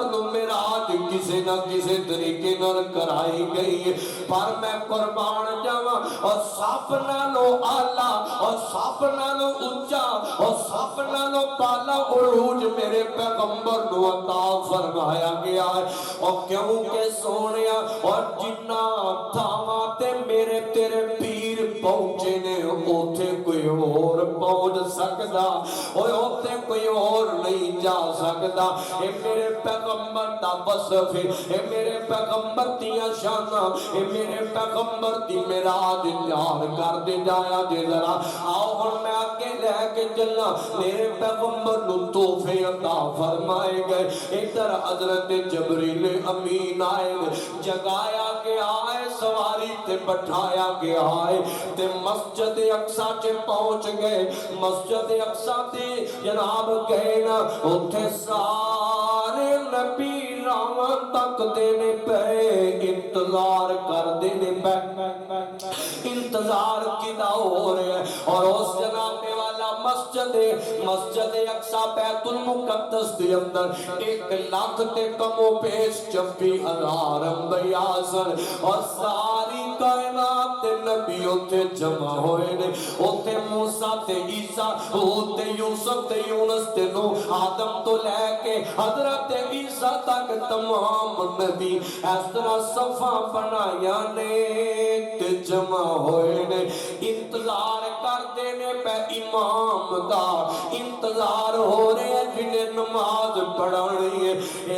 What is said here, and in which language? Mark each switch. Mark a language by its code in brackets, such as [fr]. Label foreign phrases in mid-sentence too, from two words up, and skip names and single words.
[pa] نو معراج کسی نہ کسی طریقے نال کرائی گئی ہے پر میں قربان جاواں اور سب نالوں اعلی اور سب نالوں اونچا اور سب نالوں بالا عروج میرے پیغمبر نو عطا فرمایا گیا ہے اور کیونکہ سونیا اور جنہ تھاواں تے میرے تیرے پیر پہنچے نے اوتھے کوئی اور پہنچ سکدا اوے اوتھے کوئی اور نہیں جا سکتا. اے میرے پیغمبر دا وصف ہے, اے میرے پیغمبر دیاں شاناں, اے میرے پیغمبر دی معراج یاد کر دے جایا جے ذرا. آؤ ہن میں آگے لے کے چلنا. میرے پیغمبر نو تحفے عطا فرمائے گئے. ادھر حضرت جبریل امین آئے, جگایا گیا ہے, سواری تے بٹھایا گیا ہے, تے مسجد اقصی چ پہنچ گئے. مسجد اقصی تے جناب گئے نا, اوتھے سارے نبی راواں تک دینے پے, انتظار کر دینے پے. انتظار کدا ہو رہا ہے, اور اس جناب والا مسجد اقصی بیت المقدس دے اندر 1,00,000 تے کم و بیش 26,000 انبیاء سن, اور ساری کائنات دے نبی اوتھے جمع ہوئے نے. اوتھے موسیٰ تے عیسیٰ, ہود تے یوسف تے یونس تے نوح, آدم تو لے کے حضرت عیسیٰ تک تمام نبی اس طرح صفحہ بنایا نے تے جمع ہوئے نے. انتظار کر دینے پہ امام دا, انتظار ہو رہے ہیں جنہیں نماز پڑھانی ہے.